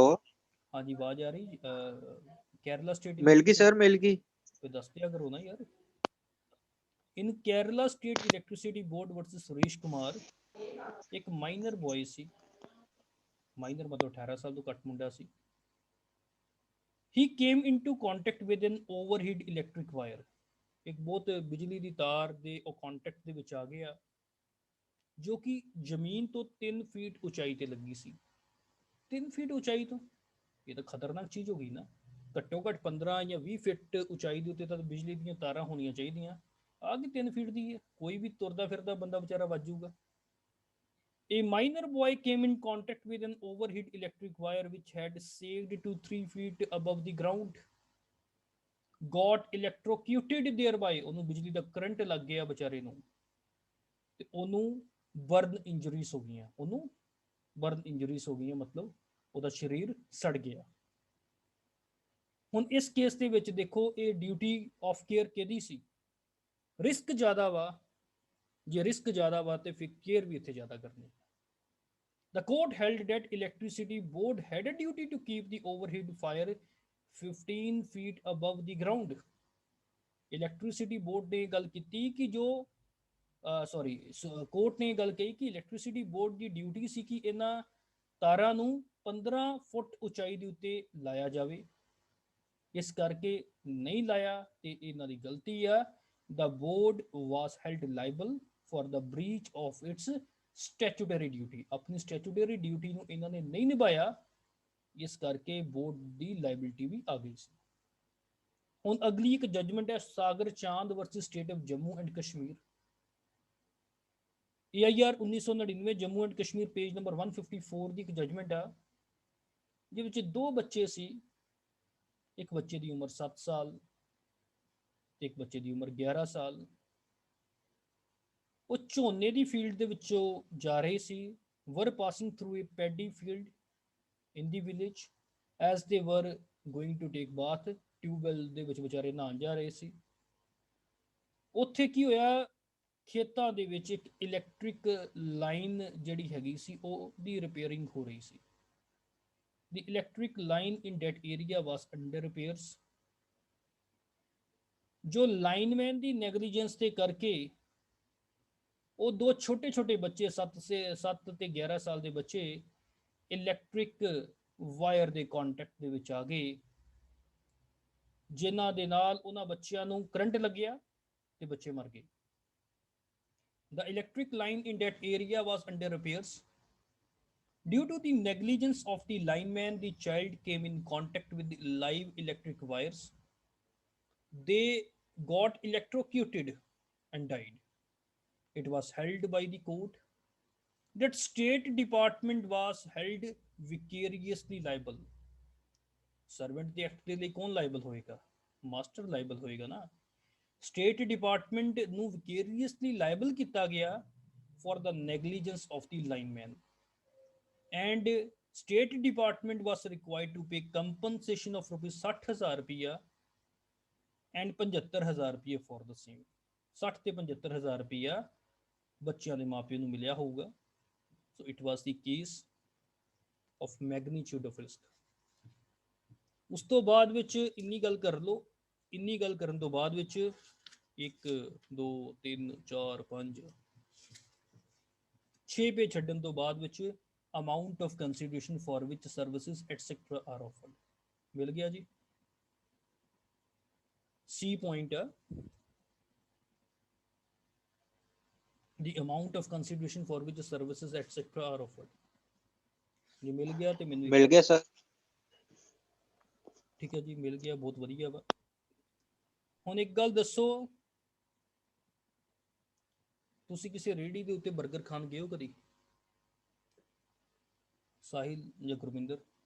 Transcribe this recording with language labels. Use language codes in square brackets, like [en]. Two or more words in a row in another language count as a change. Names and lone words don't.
[pa] ਹਾਂਜੀ ਆਵਾਜ਼ ਆ ਰਹੀ। ਕੇਰਲਾ ਸਟੇਟ ਮਿਲ ਗਈ ਸਰ, ਮਿਲ ਗਈ। ਤੇ ਦੱਸ ਦਿਆ ਕਰੋ ਨਾ ਯਾਰ। ਇਨ ਕੇਰਲਾ ਸਟੇਟ ਇਲੈਕਟ੍ਰਿਸਿਟੀ ਬੋਰਡ ਵਰਸਸ ਸੁਰੇਸ਼ ਕੁਮਾਰ, ਇੱਕ [en] minor boy [pa] ਸੀ, ਮਾਈਨਰ ਮਤਲਬ 18 ਸਾਲ ਤੋਂ ਘੱਟ ਮੁੰਡਾ ਸੀ। [en] he came into contact with an overhead electric wire। [pa] ਇੱਕ ਬਹੁਤ ਬਿਜਲੀ ਦੀ ਤਾਰ ਦੇ ਉਹ ਕੰਟੈਕਟ ਦੇ ਵਿੱਚ ਆ ਗਿਆ, ਜੋ ਕਿ ਜ਼ਮੀਨ ਤੋਂ 3 ਫੀਟ ਉਚਾਈ ਤੇ ਲੱਗੀ ਸੀ। 3 ਫੀਟ ਉਚਾਈ ਤੋਂ ਇਹ ਤਾਂ ਖਤਰਨਾਕ ਚੀਜ਼ ਹੋ ਗਈ ਨਾ। ਘੱਟੋ ਘੱਟ 15 ਜਾਂ 20 ਫੀਟ ਉਚਾਈ ਦੇ ਉੱਤੇ ਤਾਂ ਬਿਜਲੀ ਦੀਆਂ ਤਾਰਾਂ ਹੋਣੀਆਂ ਚਾਹੀਦੀਆਂ। ਆ ਕਿ 3 ਫੀਟ ਦੀ ਹੈ, ਕੋਈ ਵੀ ਤੁਰਦਾ ਫਿਰਦਾ ਬੰਦਾ ਵਿਚਾਰਾ ਵੱਜੂਗਾ। [en] A minor boy came in contact with an overhead electric wire which had sagged to 3 feet above the ground, got electrocuted thereby। [pa] ਉਹਨੂੰ ਬਿਜਲੀ ਦਾ ਕਰੰਟ ਲੱਗ ਗਿਆ ਵਿਚਾਰੇ ਨੂੰ, ਤੇ ਉਹਨੂੰ [en] burn injuries [pa] ਹੋ ਗਈਆਂ। ਉਹਨੂੰ [en] burn injuries [pa] ਹੋ ਗਈਆਂ, ਮਤਲਬ ਉਹਦਾ ਸਰੀਰ ਸੜ ਗਿਆ। ਹੁਣ ਇਸ ਕੇਸ ਦੇ ਵਿੱਚ ਦੇਖੋ, ਇਹ [en] duty of care [pa] ਕਿਹਦੀ ਸੀ? ਰਿਸਕ ਜ਼ਿਆਦਾ ਵਾ, ਜੇ ਰਿਸਕ ਜ਼ਿਆਦਾ ਵਾ ਤੇ ਫਿਰ ਕੇਅਰ ਵੀ ਇੱਥੇ ਜ਼ਿਆਦਾ ਕਰਨੀ। [en] The court held that electricity board had a duty to keep the overhead fire 15 feet above the ground। electricity board [pa] ਨੇ ਗੱਲ ਕੀਤੀ ਕਿ ਜੋ ਕੋਰਟ ਨੇ ਗੱਲ ਕਹੀ ਕਿ [en] electricity board [pa] ਦੀ ਡਿਊਟੀ ਸੀ ਕਿ ਇਹਨਾਂ ਤਾਰਾਂ ਨੂੰ 15 ਫੁੱਟ ਉਚਾਈ ਦੇ ਉੱਤੇ ਲਾਇਆ ਜਾਵੇ। ਇਸ ਕਰਕੇ ਨਹੀਂ ਲਾਇਆ ਤੇ ਇਹਨਾਂ ਦੀ ਗਲਤੀ ਆ। [en] The board was held liable for the breach of its statutory duty. [pa] ਆਪਣੀ [en] statutory duty [pa] ਨੂੰ ਇਹਨਾਂ ਨੇ ਨਹੀਂ ਨਿਭਾਇਆ, ਇਸ ਕਰਕੇ ਬੋਰਡ ਦੀ ਲਾਇਬਿਲਿਟੀ ਵੀ ਆ ਗਈ ਸੀ। ਹੁਣ ਅਗਲੀ ਇੱਕ ਜਜਮੈਂਟ ਹੈ ਸਾਗਰ ਚਾਂਦ ਵਰਸਸ ਸਟੇਟ ਆਫ ਜੰਮੂ ਐਂਡ ਕਸ਼ਮੀਰ। AIR 1999 ਜੰਮੂ ਐਂਡ ਕਸ਼ਮੀਰ, [en] page number [pa] 154 ਦੀ ਇੱਕ ਜਜਮੈਂਟ ਆ, ਜਿਹਦੇ ਵਿੱਚ 2 ਬੱਚੇ ਸੀ। ਇੱਕ ਬੱਚੇ ਦੀ ਉਮਰ 7 ਸਾਲ ਤੇ ਇੱਕ ਬੱਚੇ ਦੀ ਉਮਰ 11 ਸਾਲ। ਉਹ ਝੋਨੇ ਦੀ ਫੀਲਡ ਦੇ ਵਿੱਚੋਂ ਜਾ ਰਹੇ ਸੀ। [en] were passing through a paddy field in the village as they were going to take bath। [pa] ਟਿਊਬਵੈਲ ਦੇ ਵਿੱਚ ਵਿਚਾਰੇ ਨਹਾਉਣ ਜਾ ਰਹੇ ਸੀ। ਉੱਥੇ ਕੀ ਹੋਇਆ, ਖੇਤਾਂ ਦੇ ਵਿੱਚ ਇੱਕ [en] electric line [pa] ਜਿਹੜੀ ਹੈਗੀ ਸੀ ਉਹਦੀ ਰਿਪੇਅਰਿੰਗ ਹੋ ਰਹੀ ਸੀ। [en] The electric line in that area was under repairs। [pa] ਜੋ ਲਾਈਨਮੈਨ ਦੀ ਨੈਗਲੀਜੈਂਸ ਦੇ ਕਰਕੇ ਉਹ 2 ਛੋਟੇ ਛੋਟੇ ਬੱਚੇ 7 ਤੇ 11 ਸਾਲ ਦੇ ਬੱਚੇ [en] electric wire [pa] ਦੇ ਕੰਟੈਕਟ ਦੇ ਵਿੱਚ ਆ ਗਏ, ਜਿਨ੍ਹਾਂ ਦੇ ਨਾਲ ਉਹਨਾਂ ਬੱਚਿਆਂ ਨੂੰ ਕਰੰਟ ਲੱਗਿਆ ਤੇ ਬੱਚੇ ਮਰ ਗਏ। [en] The electric line in that area was under repairs। Due to the negligence of the lineman, the child came in contact with the live electric wires। They got electrocuted and died। It was held by the court that State Department was held vicariously liable। [pa] ਸਰਵੈਂਟ ਦੇ ਐਕਟ ਦੇ ਲਈ ਕੌਣ ਲਾਇਬਲ ਹੋਏਗਾ? ਮਾਸਟਰ ਲਾਇਬਲ ਹੋਏਗਾ ਨਾ। ਸਟੇਟ ਡਿਪਾਰਟਮੈਂਟ ਨੂੰ ਵਿਕੇਰੀਅਸਲੀ ਲਾਇਬਲ ਕੀਤਾ ਗਿਆ [en] for the negligence of the lineman and state department was required to pay compensation of rupees 60,000 ਰੁਪਇਆ and 75,000 ਰੁਪਏ for the same। [pa] 60 ਤੇ 75,000 ਰੁਪਇਆ ਬੱਚਿਆਂ ਦੇ ਮਾਪਿਆਂ ਨੂੰ ਮਿਲਿਆ ਹੋਊਗਾ। [en] so it was the case of magnitude of risk. [pa] ਉਸ ਤੋਂ ਬਾਅਦ ਵਿੱਚ ਇੰਨੀ ਗੱਲ ਕਰ ਲਓ। ਇੰਨੀ ਗੱਲ ਕਰਨ ਤੋਂ ਬਾਅਦ ਵਿੱਚ 1 2 3 4 5 6 ਪੇ ਛੱਡਣ ਤੋਂ ਬਾਅਦ ਵਿੱਚ [en] amount of consideration for which services etc are offered [pa] ਮਿਲ ਗਿਆ ਜੀ। [en] C point ਆ the amount of consideration for which services etc are offered। [pa] ਜੇ ਮਿਲ ਗਿਆ ਤੇ ਮੈਨੂੰ ਮਿਲ ਗਿਆ ਸਰ। ਠੀਕ ਹੈ ਜੀ, ਮਿਲ ਗਿਆ, ਬਹੁਤ ਵਧੀਆ ਵਾ। ਹੁਣ ਇੱਕ ਗੱਲ ਦੱਸੋ, ਤੁਸੀਂ ਕਿਸੇ ਰੇਹੜੀ ਦੇ ਉੱਤੇ 버ਗਰ ਖਾਣ ਗਏ ਹੋ ਕਦੀ? ਸਾਹਿਲ ਜਾਂ ਗੁਰਵਿੰਦਰ?